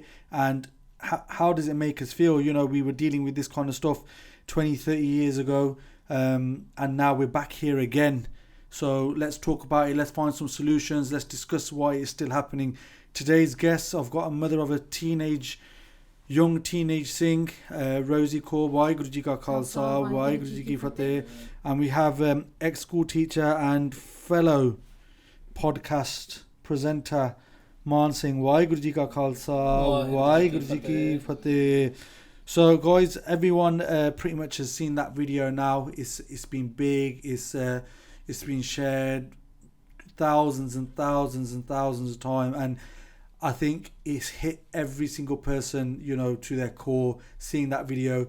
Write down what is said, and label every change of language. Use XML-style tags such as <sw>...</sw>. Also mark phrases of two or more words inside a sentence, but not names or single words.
<en>And how does it make us feel? You know, we were dealing with this kind of stuff 20-30 years ago. And now we're back here again. So let's talk about it. Let's find some solutions. Let's discuss why it's still happening. Today's guests, I've got a mother of a young teenage Singh, Rosie Kaur,</en> <pa>ਵਾਹਿਗੁਰੂ ਜੀ ਕਾ ਖ਼ਾਲਸਾ, ਵਾਹਿਗੁਰੂ ਜੀ ਕੀ ਫ਼ਤਿਹ.</pa> <en>And we have ex-school teacher and fellow podcast presenter, Man Singh.</en> <pa>ਵਾਹਿਗੁਰੂ ਜੀ ਕਾ ਖ਼ਾਲਸਾ, ਵਾਹਿਗੁਰੂ ਜੀ ਕੀ ਫ਼ਤਿਹ.</pa> <en>So guys, everyone pretty much has seen that video now. It's been big. It's been shared thousands and thousands and thousands of times, and I think it's hit every single person, you know, to their core, seeing that video.</en>